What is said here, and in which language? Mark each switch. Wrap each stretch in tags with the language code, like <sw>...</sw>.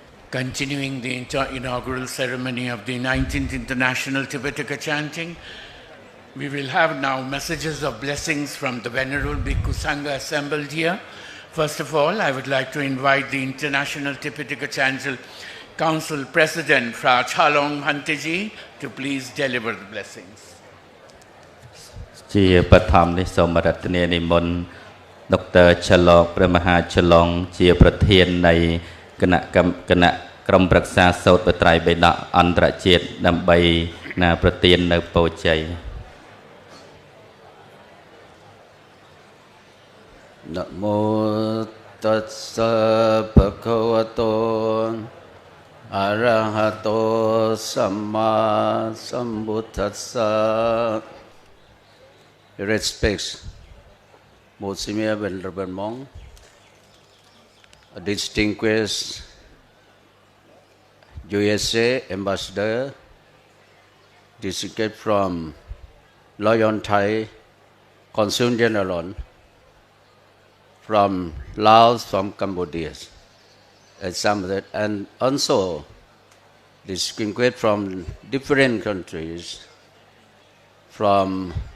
<en>Continuing the inaugural ceremony of the 19th International Tipitaka Chanting, we will have now messages of blessings from the Venerable Bhikkhu Sangha assembled here. First of all, I would like to invite the International Tipitaka Chanting Council President Fra Chalong Bhanteji to please deliver the blessings.</en> <km>ជាបឋមនេះសូមរតនានិមន្តដុកទ័រឆឡងព្រះមហាឆឡងជាប្រធាននៃគណៈក្រុមប្រឹក្សាសូត្របត្រៃបិដកអន្តរជាតិដើម្បីប្រទាននៅពរជ័យ</km> <pi>นะโมตัสสะภะคะวะโตอะระหะโตสัมมาสัมพุทธัสสะ</pi> <en>Respects most senior venerable monk, a distinguished USA ambassador, distinguished from Loyon Thai Consul General, from Laos, from Cambodia, and also distinguished from different countries, from</en>